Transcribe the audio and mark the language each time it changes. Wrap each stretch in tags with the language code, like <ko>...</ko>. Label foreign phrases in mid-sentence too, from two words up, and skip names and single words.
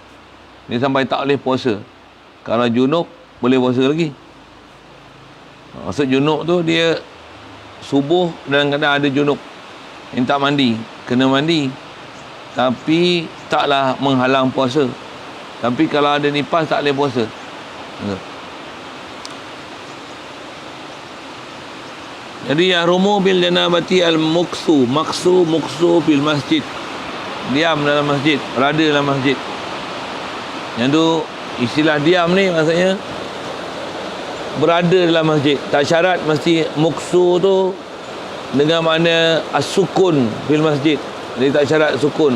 <ms>Dia sampai tak boleh puasa. Kalau junub boleh puasa lagi. Maksud junub tu dia subuh dan kadang ada junub yang tak mandi, kena mandi, tapi taklah menghalang puasa. Tapi kalau ada nifas tak boleh puasa.</ms> <ar>Jadi يحرم بالجنابة المكث، المكث في المسجد.</ar> <ms>Diam dalam masjid, berada dalam masjid. Yang tu istilah diam ni maksudnya berada dalam masjid. Tak syarat mesti muksu tu dengan makna</ms> <ar>السكون في المسجد.</ar> <ms>Jadi tak syarat sukun.</ms>